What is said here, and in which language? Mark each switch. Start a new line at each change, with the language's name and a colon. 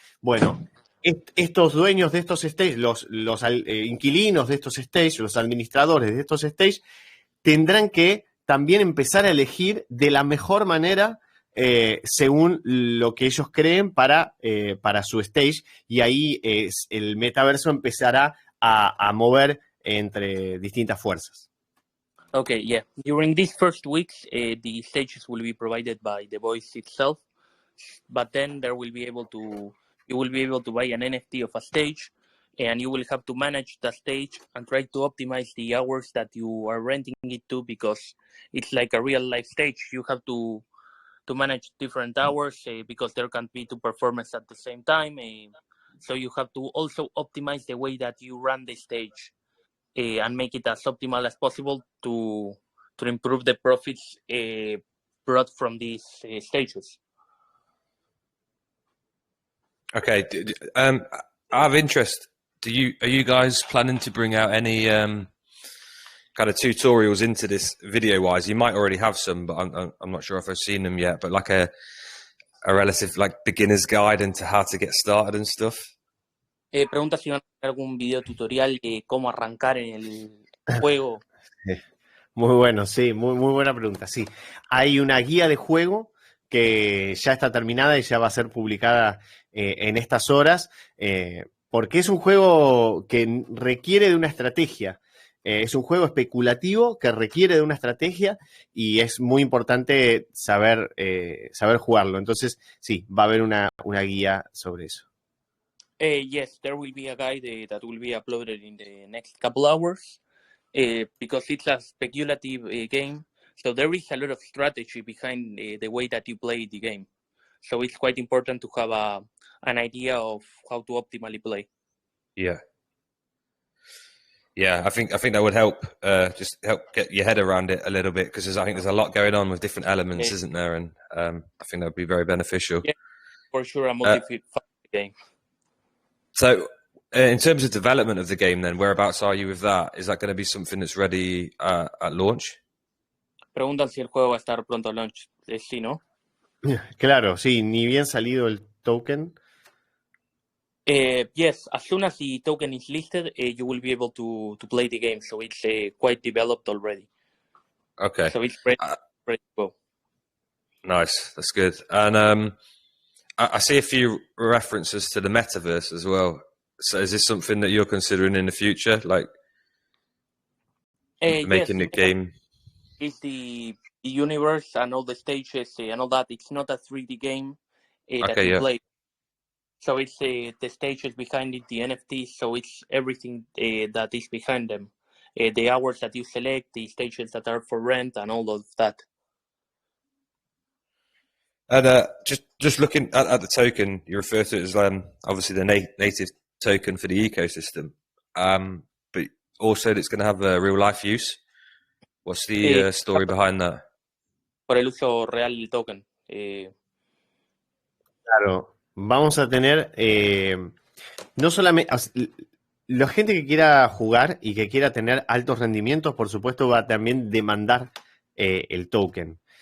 Spanish: Bueno, estos dueños de estos stages, los inquilinos de estos stages, los administradores de estos stages, tendrán que también empezar a elegir de la mejor manera según lo que ellos creen para su stage, y ahí el metaverso empezará a mover entre distintas fuerzas.
English: Okay, yeah. During these first weeks, the stages will be provided by the voice itself, but then you will be able to buy an NFT of a stage, and you will have to manage the stage and try to optimize the hours that you are renting it to, because it's like a real life stage. You have to manage different hours because there can be two performances at the same time. So you have to also optimize the way that you run the stage and make it as optimal as possible to improve the profits brought from these stages. Okay, I have interest. Are you guys planning to bring out any kind of tutorials into this video-wise. You might already have some, but I'm not sure if I've seen them yet. But like a relative like beginner's guide into how to get started and stuff.
Spanish: Pregunta si van a hacer algún video tutorial de cómo arrancar en el juego. Muy bueno, sí, muy buena pregunta. Sí, hay una guía de juego que ya está terminada y ya va a ser publicada en estas horas, porque es un juego que requiere de una estrategia. Es un juego especulativo que requiere de una estrategia y es muy importante saber jugarlo. Entonces, sí, va a haber una guía sobre eso.
English: Yes, there will be a guide that will be uploaded in the next couple hours because it's a speculative game. So there is a lot of strategy behind the way that you play the game. So it's quite important to have an idea of how to optimally play. Yeah. Yeah, I think that would help. Just help get your head around it a little bit because I think there's a lot going on with different elements, isn't there? And I think that would be very beneficial. Yeah, for sure, a multi-faceted game. So, in terms of development of the game, then whereabouts are you with that? Is that going to be something that's ready at launch?
Spanish: Preguntan si el juego va a estar pronto a launch. Sí, ¿no? Claro, sí, ni bien salido el token.
English: Yes, as soon as the token is listed, you will be able to play the game. So it's quite developed already. Okay. So it's ready to go. Nice, that's good. And I see a few references to the metaverse as well. So is this something that you're considering in the future, like making the game? It's the universe and all the stages and all that. It's not a 3D game that you play. So it's the stages behind it, the NFTs. So it's everything that is behind them. The hours that you select, the stages that are for rent, and all of that. And just looking at the token, you refer to it as obviously the native token for the ecosystem, but also it's going to have a real life use. What's the story behind that?
Spanish: Por el uso real del token. Claro, vamos a tener no solamente la gente que quiera jugar y que quiera tener altos rendimientos, por supuesto, va a también demandar el token.